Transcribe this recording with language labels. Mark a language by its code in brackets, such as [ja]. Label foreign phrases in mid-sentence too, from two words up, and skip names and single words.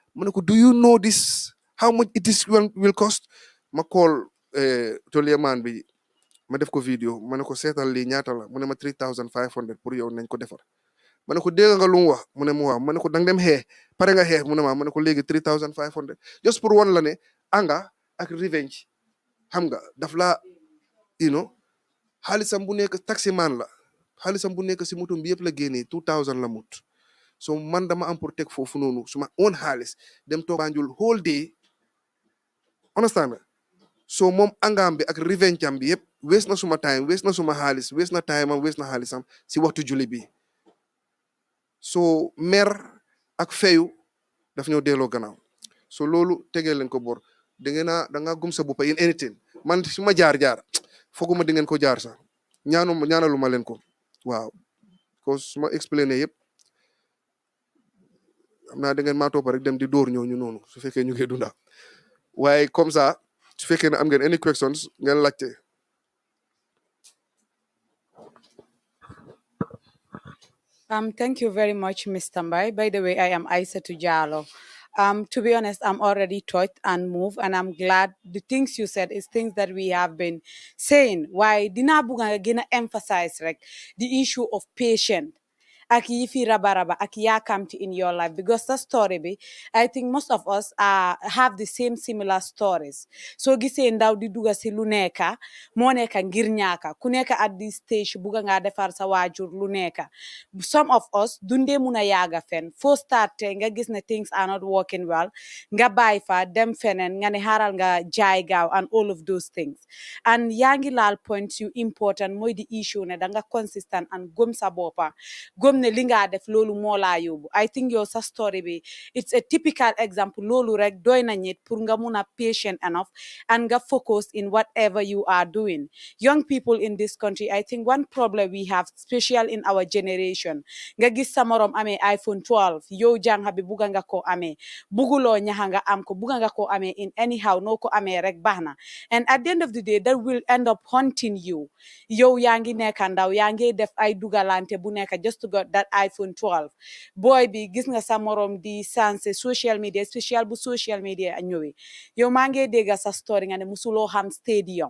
[wo] ne ko [en] do you know this how much it is will cost [wo] ma call tolieman bi ma def ko vidéo ma ne ko seetal lii ñaata la mu ne ma 3500 pour yow nañ ko defar ma ne ko dégg nga lu mu wax mu ne mu waaw ma ne ko dang dem xeex pare nga xeex mu ne ma ne ko léegi 3500 just pour wan la ne anga ak revenge xam nga daf la xaalisam bu nekk taximan la xaalisam bu nekk si motom bi yëpp la génnee 2000 la mut so man dama am pour teg foofu noonu suma own xaalis dem toog Banjul [en] whole day [wo] understand so moom angaam bi ak revenge am bi yëpp wees na suma time wees na suma xaalis wees na time am wees na xaalisam si waxtu julli bi so mer ak feyu daf ñoo delloo gannaaw so loolu tegee leen ko bor da nga gum sa boppa [en] in anything [wo] man suma jaar fooguma di ngeen ko jaar sax ñaanaluma leen ko waaw ko suma expliqué yëpp xam naa da ngeen maa topp rek dem di dóor ñooñu noonu su fekkee ñu ngi dunda waaye [fr] comme ça [wo] su fekkee ne am ngeen [en] any questions [wo] ngeen laajte. [en] Thank you very much, Mr. Mbye. By the way, I am Aissatou Jallow. To be honest, I'm already touched and moved, and I'm glad the things you said is things that we have been saying. Why [wo] dina buga [en] gonna emphasize the issue of patience. [wo] Ak yi fi raba ak yakamti [en] in your life, because the story be, I think most of us have the same similar stories. [wo] So gisee ndaw di duga si lu nekka moo nekka ngir ñaaka ku nekka [en] at this stage [wo] buga nga defar sa waajur lu nekka. [en] Some of us [wo] dunde muna yaaga fen fo start nga gis ne [en] things are not working well [wo] nga bàyyi fa dem fenen nga ne xaaral nga jaay gaaw [en] and all of those things. [wo] And yaa ngi laal points yu important mooy [en] the issue [wo] ne danga consistent and gëm sa boppa gëm ne li nga def loolu moo laa yóbbu. [en] I think [wo] yow sa story bi [en] it's a typical example [wo] loolu rek doy na ñit pour nga mun a [en] patient enough and [wo] nga [en] focus in whatever you are doing. Young people in this country, I think one problem we have, especially in our generation, [wo] nga gis sa morom amee iPhone 12 yow jànga bi buga nga ko amee buguloo ñaxa nga am ko buga nga ko amee [en] in anyhow [wo] noo ko amee rek baax na. [en] And at the end of the day that will end up haunting you. [wo] Yow yaa ngi nekka ndaw yaa ngi def ay dugalante bu nekka [en] just to get that iPhone 12 [wo] boy bi gis nga sa morom di sanse [en] social media [wo] spécial bu [en] social media [wo] ñëwee yow maa ngi dégga sa story nga ne musuloo xam stadium.